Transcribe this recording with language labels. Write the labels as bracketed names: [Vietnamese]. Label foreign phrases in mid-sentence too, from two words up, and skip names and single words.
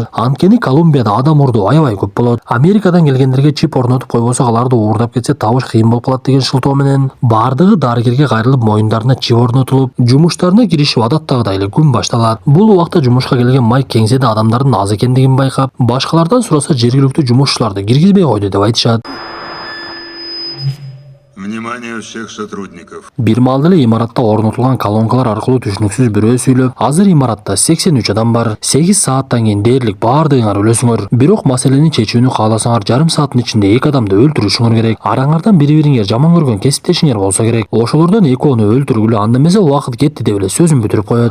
[Kyrgyz] Анткени Колумбияда адам урдуу аябай көп болот. Америкадан келгендерге чип орнотуп койбосо аларды уурдап кетсе табыш кыйын болуп калат деген шылтоо менен бардыгы дарыгерге кайрылып, моюндарына чип орнотулуп, жумуштарына киришип адаттагыдай эле күн башталат. Бул убакта жумушка келген Майк кеңседе адамдардын аз экендигин байкап, башкалардан сураса жергиликтүү жумушчуларды киргизбей койду деп айтышат. [Russian] Внимание всех сотрудников. [Kyrgyz] Бир маалда эле имаратта орнотулган колонкалар аркылуу түшүнүксүз бирөө сүйлөп, азыр имаратта 83 адам бар. 8 сааттан кийин дээрлик баардыгыңар өлөсүңөр. Бирок маселени чечүүнү кааласаңар жарым сааттын ичинде 2 адамды өлтүрүшүңөр керек. Араңардан бири-бириңер жаман көргөн кесиптешиңер болсо керек. Ошолордон экөөнү өлтүргүлө, анда эмесе убакыт кетти деп эле сөзүн бүтүрүп коет.